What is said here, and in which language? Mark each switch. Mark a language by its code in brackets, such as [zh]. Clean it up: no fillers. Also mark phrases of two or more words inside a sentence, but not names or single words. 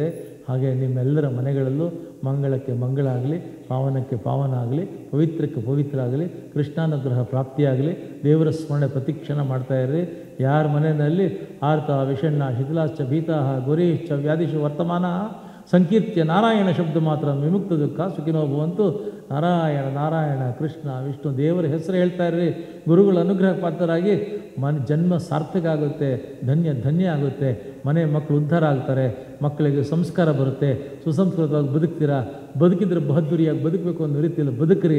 [kn] ಹಾಗೆ ನಿಮ್ಮೆಲ್ಲರ ಮನೆಗಳಲ್ಲೂ ಮಂಗಳಕ್ಕೆ ಮಂಗಳ ಆಗಲಿ, ಪಾವನಕ್ಕೆ ಪಾವನ ಆಗಲಿ, ಪವಿತ್ರಕ್ಕೆ ಪವಿತ್ರ ಆಗಲಿ, ಕೃಷ್ಣಾನುಗ್ರಹ ಪ್ರಾಪ್ತಿಯಾಗಲಿ. ದೇವರ ಸ್ಮರಣೆ ಪ್ರತಿಕ್ಷಣ ಮಾಡ್ತಾಯಿರ್ರಿ. ಯಾರ ಮನೆಯಲ್ಲಿ [sa] ಆರ್ತ ವಿಷಣ್ಣ ಶಿಥಿಲಾಶ್ಚ ಭೀತಃ ಗೋರೀಶ್ಚ ವ್ಯಾಧಿಷು ವರ್ತಮಾನ ಸಂಕೀರ್ತ್ಯ ನಾರಾಯಣ ಶಬ್ದ ಮಾತ್ರ ವಿಮುಕ್ತ ದುಃಖ ಸುಖಿನೋ ಭವಂತು. [kn] ನಾರಾಯಣ ನಾರಾಯಣ ಕೃಷ್ಣ ವಿಷ್ಣು ದೇವರ ಹೆಸರು ಹೇಳ್ತಾ ಇರ್ರಿ. ಗುರುಗಳ ಅನುಗ್ರಹ ಪಾತ್ರರಾಗಿ ಜನ್ಮ ಸಾರ್ಥಕ ಆಗುತ್ತೆ, ಧನ್ಯ ಆಗುತ್ತೆ. ಮನೆ ಮಕ್ಕಳು ಉದ್ಧಾರ ಆಗ್ತಾರೆ, ಮಕ್ಕಳಿಗೆ ಸಂಸ್ಕಾರ ಬರುತ್ತೆ, ಸುಸಂಸ್ಕೃತವಾಗಿ ಬದುಕ್ತೀರಾ. ಬದುಕಿದ್ರೆ ಬಹದ್ದೂರಿಯಾಗಿ ಬದುಕಬೇಕು ಅನ್ನೋ ರೀತಿಯಲ್ಲಿ ಬದುಕ್ರಿ.